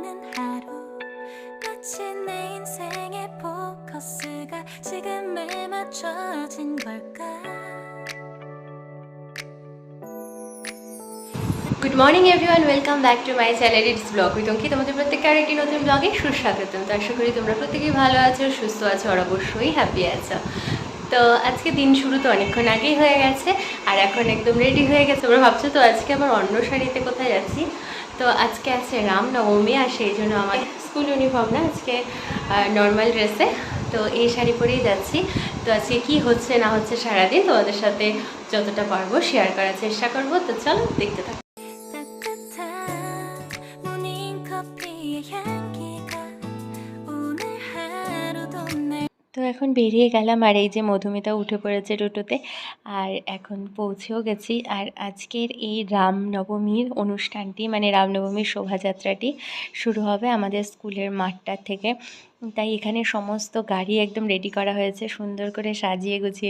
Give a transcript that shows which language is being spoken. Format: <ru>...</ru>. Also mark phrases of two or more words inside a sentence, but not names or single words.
<ko>하루 마치 내 인생의 포커스가 지금에 맞춰진 걸까</ko> <en>Good morning everyone, welcome back to my channel it's vlog with Ankit.</en> <bn>তোমাদের প্রত্যেককে আরেকটি নতুন ব্লগে সুস্বাগতম। তো আশা করি তোমরা প্রত্যেকেই ভালো আছো, সুস্থ আছো আর অবশ্যই হ্যাপি আছো। তো আজকে দিন শুরু তো অনেকক্ষণ আগেই হয়ে গেছে আর এখন একদম রেডি হয়ে গেছে। তোমরা ভাবছো তো আজকে আমার অন্য শাড়িতে কোথায় যাচ্ছি। তো আজকে আছে রামনবমী আর সেই জন্য আমার</bn> <en>school uniform</en> <bn>না, আজকে</bn> <en>normal dress.</en> <bn>তো এই শাড়ি পরেই যাচ্ছি। তো আজকে কি হচ্ছে না হচ্ছে সারাদিন তোমাদের সাথে যতটা পারবো শেয়ার করার চেষ্টা করবো। তো চলো দেখতে থাকো।</bn> <ko>따뜻한 모닝커피의 향기가 오늘 하루도 날</ko> <bn>তো এখন বেরিয়ে গেলাম আর এই যে মধুমিতা উঠে পড়েছে টোটোতে আর এখন পৌঁছেও গেছি। আর আজকের এই রামনবমীর অনুষ্ঠানটি মানে রামনবমীর শোভাযাত্রাটি শুরু হবে আমাদের স্কুলের মাঠটা থেকে। তাই এখানে সমস্ত গাড়ি একদম রেডি করা হয়েছে সুন্দর করে সাজিয়ে গুছিয়ে।</bn>